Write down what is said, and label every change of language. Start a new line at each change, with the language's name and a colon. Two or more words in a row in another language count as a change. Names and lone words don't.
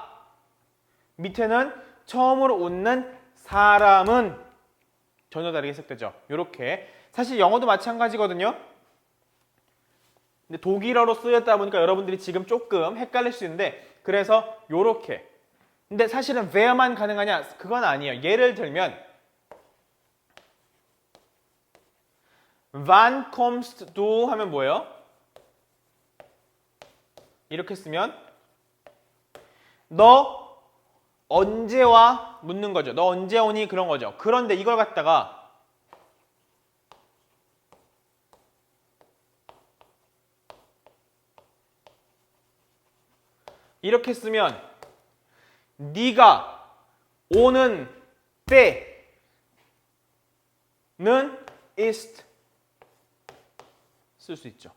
Korean: 밑에는 처음으로 웃는 사람은 전혀 다르게 해석되죠. 이렇게 사실 영어도 마찬가지거든요. 근데 독일어로 쓰였다 보니까 여러분들이 지금 조금 헷갈릴 수 있는데 그래서 요렇게. 근데 사실은 where만 가능하냐? 그건 아니에요. 예를 들면
German: wann kommst du
Korean: 하면 뭐예요? 이렇게 쓰면 너 언제 와? 묻는 거죠. 너 언제 오니? 그런 거죠. 그런데 이걸 갖다가 이렇게 쓰면 네가 오는 때는 ist 쓸 수 있죠.